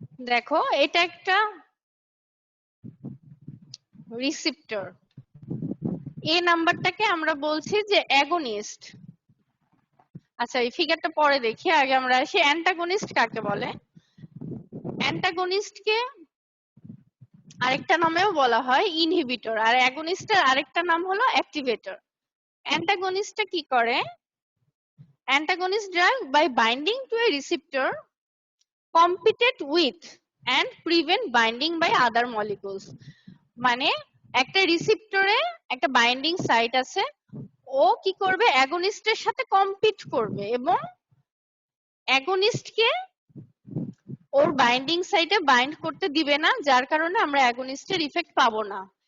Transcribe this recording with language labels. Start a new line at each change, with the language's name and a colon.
Bangla: দেখো, এটা একটা রিসেপ্টর, এই নাম্বারটাকে আমরা বলছি যে অ্যাগনিস্ট। আচ্ছা, এই ফিগারটা পরে দেখি, আগে আমরা আসি অ্যান্টাগনিস্ট কাকে বলে। অ্যান্টাগনিস্টকে আরেকটা নামেও বলা হয় ইনহিবিটর, আর অ্যাগনিস্টের আরেকটা নাম হলো অ্যাক্টিভেটর। অ্যান্টাগনিস্টটা কি করে?
English: Antagonist drug by binding to a receptor compete with and prevent binding by other molecules.
Bangla: মানে একটা রিসেপ্টরে একটা বাইন্ডিং সাইট আছে, ও কি করবে? অ্যাগনিস্টের সাথে কম্পিট করবে এবং অ্যাগনিস্টকে ওর বাইন্ডিং সাইটে বাইন্ড করতে দিবে না, যার কারণে আমরা অ্যাগনিস্টের ইফেক্ট পাবো না।